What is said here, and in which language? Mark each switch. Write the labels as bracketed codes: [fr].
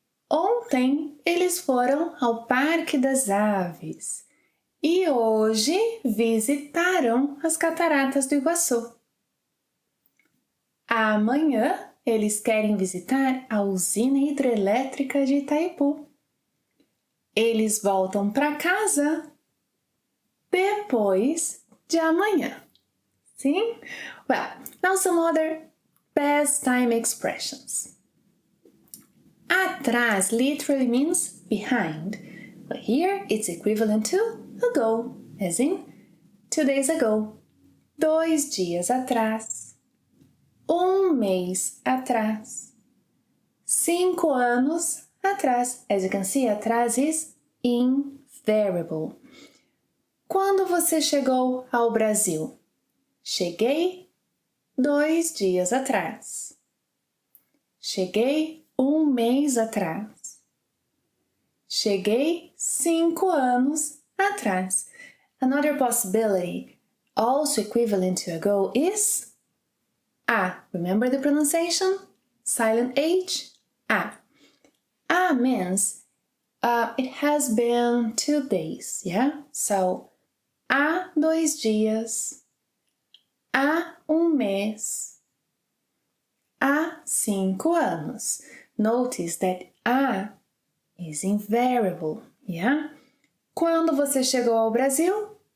[pt] Ontem eles foram ao Parque das Aves e hoje visitaram as Cataratas do Iguaçu. Amanhã eles querem visitar a usina hidrelétrica de Itaipu. Eles voltam para casa depois de amanhã. Sim? [en] Well, now some other past time expressions. Atrás literally means behind, but here it's equivalent to ago, as in 2 days ago, [pt] 2 dias atrás, 1 mês atrás, 5 anos atrás. [en] As you can see, atrás is invariable. [pt] Quando você chegou ao Brasil? Cheguei 2 dias atrás. Cheguei 1 mês atrás. Cheguei 5 anos atrás. [en] Another possibility, also equivalent to ago, is a. Remember the pronunciation? Silent H, a. A means it has been 2 days, yeah? [pt] So, há 2 dias, há 1 mês, há 5 anos. [en] Notice that a is invariable, yeah? [pt] Quando você chegou ao Brasil?